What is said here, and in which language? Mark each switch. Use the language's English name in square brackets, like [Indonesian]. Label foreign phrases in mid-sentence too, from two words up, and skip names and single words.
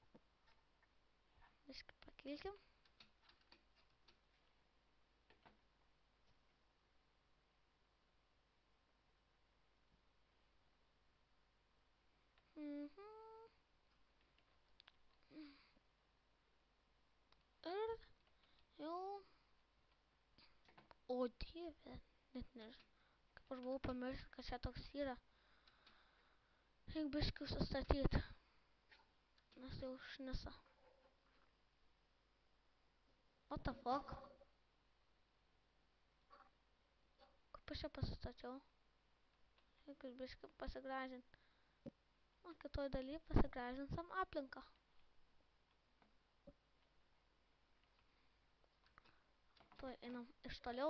[Lithuanian] Biškį pakilkim. Ir jau... O dieve, net nežinau. Kaip aš buvau pamiršęs, kad čia toks yra. Reik biškį sustatyti. Nes jau šnisa. [English] What the fuck? [Lithuanian] Kaip aš čia pasistačiau? Reikia biškį pasigražinti. O kitoj daly pasigražinsam aplinką. Tuoj einam iš toliau.